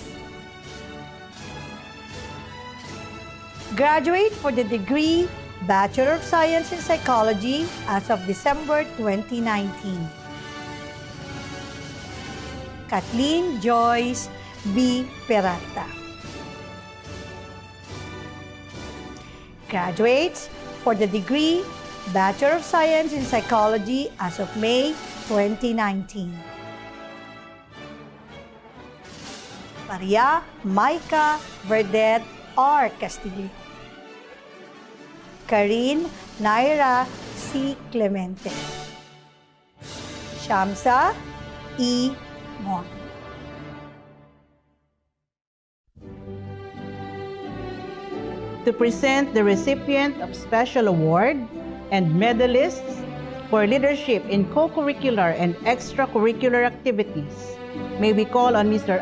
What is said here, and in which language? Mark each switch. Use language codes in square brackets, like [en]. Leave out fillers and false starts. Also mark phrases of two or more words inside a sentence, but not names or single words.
[en] Graduate for the degree Bachelor of Science in Psychology as of December 2019. Kathleen Joyce B. Peralta. Graduates for the degree Bachelor of Science in Psychology as of May 2019. Maria Maika Verdette R. Castillo. Karin Naira C. Clemente. Shamsa E. Mon. To present the recipient of Special Award and medalists for leadership in co-curricular and extracurricular activities, may we call on Mr.